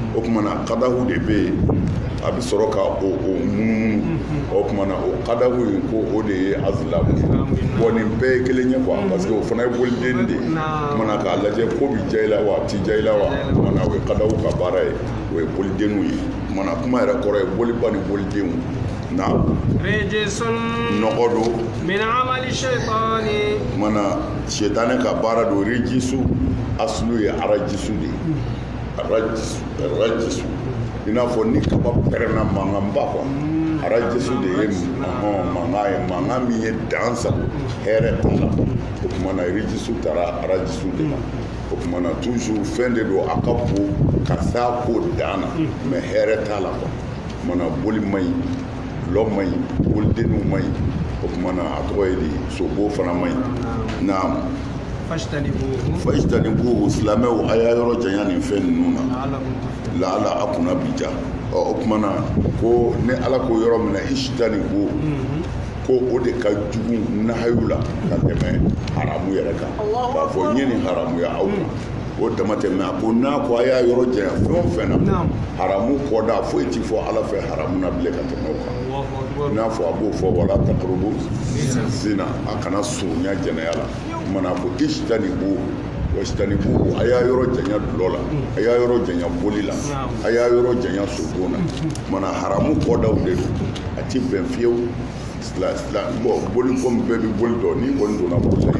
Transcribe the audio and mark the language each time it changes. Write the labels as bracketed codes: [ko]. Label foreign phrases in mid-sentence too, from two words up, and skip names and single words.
[bm] o kumana kadahu de bɛ yen a bɛ sɔrɔ ka o munumunu o kumana o kadahu in ko o de ye azilamu ye bɔn nin bɛɛ ye kelen ye [fr] quoi parce que [bm] o fana ye boliden de ye kumana k'a lajɛ ko bi ja i la wa a ti ja i la wa kumana o ye kadahu ka baara ye o ye bolidenniw ye kumana kuma yɛrɛ kɔrɔ ye boliba ni bolidenw na [ar] رجس [bm] nɔgɔ don [ar] من عمل الشيطان [bm] kumana seitanɛ ka baara don rejisu asulu ye arajisu de ye arajisu i n'a fɔ ni kaba pɛrɛnna mankanba quoi arajisu de ye mankan ye mankan min ye dan sago hɛrɛ t'a la o kumana rejisu taara arajisu de la o kumana toujours fɛn de don a ka bon ka s'a ko dan na mais hɛrɛ t'a la quoi o kumana boli man ɲi lɔ man ɲi bolidenniw man ɲi o kumana a tɔgɔ ye di sobo fana man ɲi naam [ar] فاجتنبوه [bm] fajtanibuhu silamɛw a y'a yɔrɔ janya nin fɛn ninnu na [ar] لعلكم تفلحون [bm] laala a kunna bi ja o kumana ko ni ala ko yɔrɔ min na ishtanibuhu ko o de ka jugu nahayu la ka tɛmɛ haramu yɛrɛ kan k'a fɔ n ye nin haramuya aw kan o dama tɛmɛ a ko n'a ko a y'a yɔrɔ janya fɛn o fɛn na haramu kɔda foyi ti fɔ ala fɛ haramu na bilen ka tɛmɛ o kan [ar] الله أكبر [bm] n'a fɔ a b'o fɔ wala [ar] تقربوا الزنا [bm] a kana surunya jɛnɛya la kumana ko [ar] اجتنبوه واجتنبوه [bm] a y'a yɔrɔ janya dulɔ la a y'a yɔrɔ janya boli la a y'a yɔrɔ janya sogo na kumana haramu kɔdaw de don a ti bɛn fiyewu bɔn boli komi bɛɛ bɛ boli dɔn n'i kɔni donna bolo la